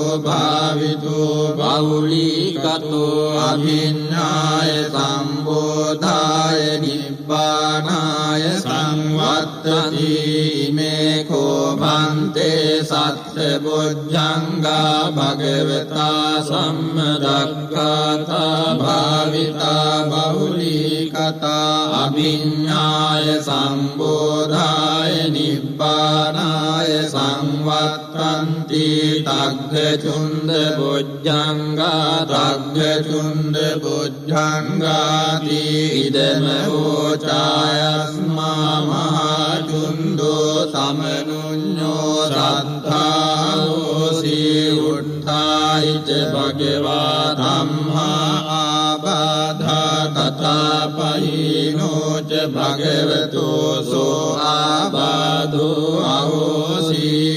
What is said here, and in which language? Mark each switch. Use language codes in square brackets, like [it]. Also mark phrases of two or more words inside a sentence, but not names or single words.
[pi] භාවිතෝ බහුලී කතෝ අභිඤ්ඤාය සම්බෝධාය නිබ්බානාය සංවත්තති මේ කෝපන්තේ භන්තේ සත්ත බොජ්ජංගා භගවතා සම්මදක්ඛාතා භාවිතා බහුලී කතා අභිඤ්ඤාය සම්බෝධාය නිබ්බානාය සංවත්තන්ති තග්ග චුන්ද බොජ්ජංගා තග්ග චුන්ද බොජ්ජංගාති ඉදම ඕචායස්මා මහා චුන්දෝ සමනුඤ්ඤෝ සත්තාෝසි උත්ථායිච භගවා ධම්මා ආබාධා තථාපයිනෝච භගවතෝ සෝ ආබාධෝ අහෝසි